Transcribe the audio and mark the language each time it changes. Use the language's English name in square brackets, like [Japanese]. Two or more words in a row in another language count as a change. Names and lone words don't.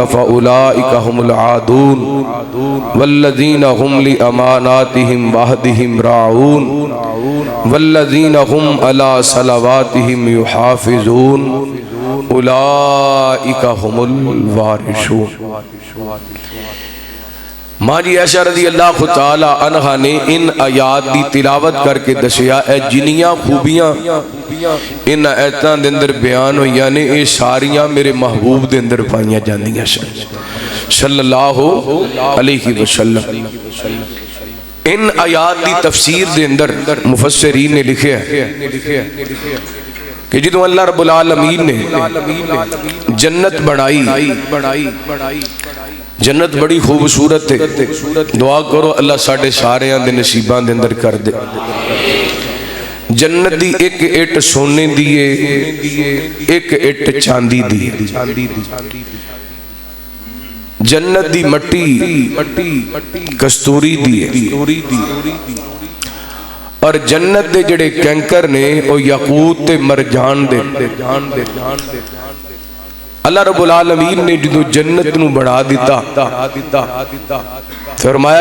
[Arabic] فاولئك هم العادون والذين هم لاماناتهم وعهدهم راعون والذين هم على صلواتهم يحافظون اولئك هم الوارثون ماں [Punjabi] جی عائشہ [Arabic] رضی اللہ تعالی عنہا [Punjabi] نے ان آیات دی تلاوت کر کے دسیا اے جنیاں خوبیاں ان آیتاں دے اندر بیان ہوئی یعنی اے ساریاں میرے محبوب دے اندر پائیاں جاندیاں [Arabic] صلی اللہ علیہ وسلم [Punjabi] ان آیات دی تفسیر دے اندر مفسرین نے لکھے ہیں کہ جدوں [Arabic] اللہ رب العالمین [Punjabi] نے جنت بنائی جنت بڑی خوبصورت ہے دعا کرو اللہ ساڑھے ساریاں دے نصیبان دے اندر کر دے جنت دی ایک اٹ سونے دیئے ایک اٹ چاندی دیئے جنت دی مٹی کستوری دیئے اور جنت دے جڑے کینکر نے او یاقوت تے مرجان دے [Arabic] اللہ رب العالمین [Punjabi] نے جدو جنت نو بڑھا دیتا فرمایا